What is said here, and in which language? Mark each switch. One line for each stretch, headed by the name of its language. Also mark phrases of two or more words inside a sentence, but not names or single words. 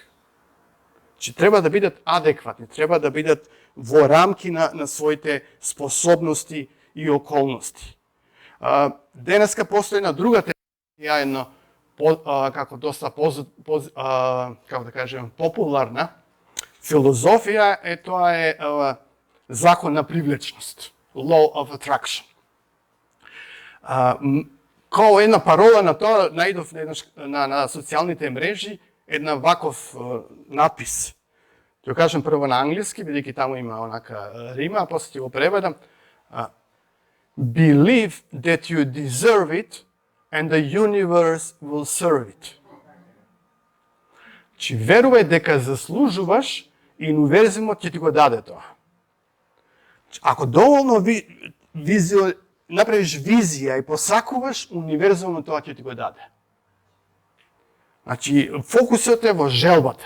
Macedonian: Че треба да бидат адекватни, треба да бидат во рамки на своите способности и околности. Денеска постои една друга тема, како доста како да кажем, популарна филозофија, тоа е закон на привлечност,
English: law of attraction.
Macedonian: Као една парола на тоа, најдов на социјалните мрежи, една ваков надпис. Ќе кажам прво на англиски, бидејќи таму има онака рима, а после ќе го преведам.
English: Believe that you deserve it and the universe will serve it.
Macedonian: Чи верувај дека заслужуваш и универзумот ќе ти го даде тоа. Ако доволно направиш визија и посакуваш, универзумот тоа ќе ти го даде. Значи, фокусот е во желбата.